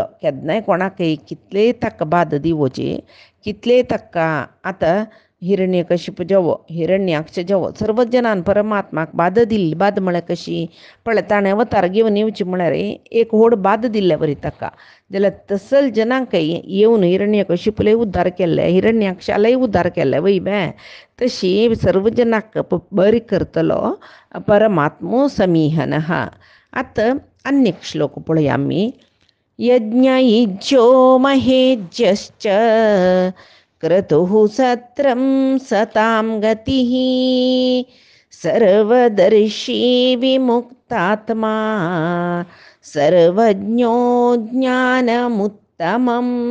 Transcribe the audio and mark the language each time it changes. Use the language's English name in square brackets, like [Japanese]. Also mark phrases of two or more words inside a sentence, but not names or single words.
[Konkani] केन्नाय कोणाकय कितलेय ताका बाद दिवची कितलेय ताका आतां हिरण्यकशिप जावो हिरण्याक्ष जावो सर्व जनान परमात्माक बाद दिल्ली बाद म्हळ्यार कशी पळय ताणें अवतार घेवन येवची म्हळ्यार एक व्हड बाद दिल्ले बरी ताका जाल्यार तसल जनांकय येवन हिरण्यकशिपूलय उद्धार केल्ले हिरण्याक्षालय उद्धार केल्ले वय तशी सर्व जनाक बरी करतलो परमात्मो समीहनः. आतां आनीक श्लोक पळया आमी. [Sanskrit] यज्ञयुज्यो महेज्यश्च क्रतुः सत्रं सतां गतिः सर्वदर्शी विमुक्तात्मा सर्वज्ञो ज्ञानमुत्तमम्.